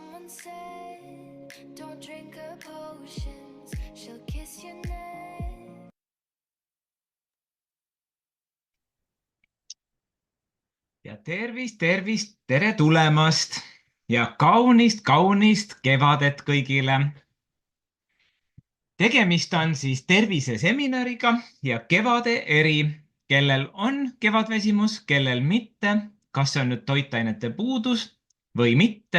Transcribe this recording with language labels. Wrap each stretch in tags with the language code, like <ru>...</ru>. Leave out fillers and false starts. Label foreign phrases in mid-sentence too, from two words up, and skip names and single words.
<en>said, don't drink her potions, she'll kiss your neck.</en> <et>Ja tervist, tere tulemast ja kaunist kevadet kõigile. Tegemist on siis terviseseminariga ja kevade eri, kellel on kevadväsimus, kellel mitte, kas see on nüüd toitainete puudus või mitte.</et>